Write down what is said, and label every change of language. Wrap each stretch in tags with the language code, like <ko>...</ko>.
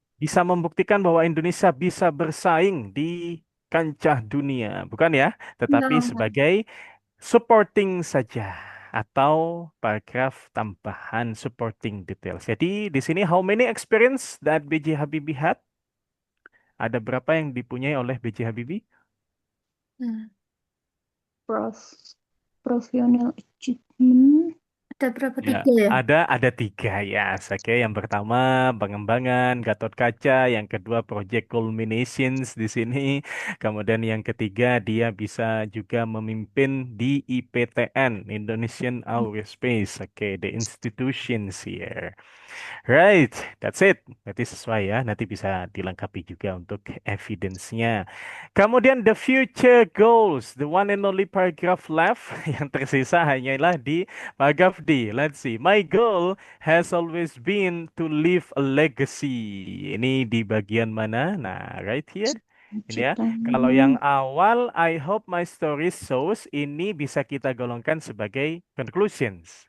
<id>Bisa membuktikan bahwa Indonesia bisa bersaing di kancah dunia, bukan ya? Tetapi</id> <en>no.</en> <id>sebagai supporting saja atau paragraf tambahan supporting details. Jadi di sini</id> <en>how many experience that B.J. Habibie had?</en> <id>Ada berapa yang dipunyai oleh B.J. Habibie? Hmm.</id> <en>Professional achievement.</en> <id>Ada berapa? Ya, 3 ya? ada tiga ya. Oke, yang pertama pengembangan Gatot Kaca, yang kedua Project Culminations di sini, kemudian yang ketiga dia bisa juga memimpin di IPTN, Indonesian Aerospace.</id> <en>Oke, the institutions here. Right, that's it.</en> <id>Berarti sesuai ya. Nanti bisa dilengkapi juga untuk evidence-nya. Kemudian</id> <en>the future goals, the one and only paragraph left</en> <id>yang tersisa hanyalah di paragraph D.</id> <en>Let's see. My goal has always been to leave a legacy.</en> <id>Ini di bagian mana?</id> <en>Nah, right here.</en> <id>Ini ya. Kalau yang Ciptanya. awal,</id> <en>I hope my story shows,</en> <id>ini bisa kita golongkan sebagai conclusions.</id>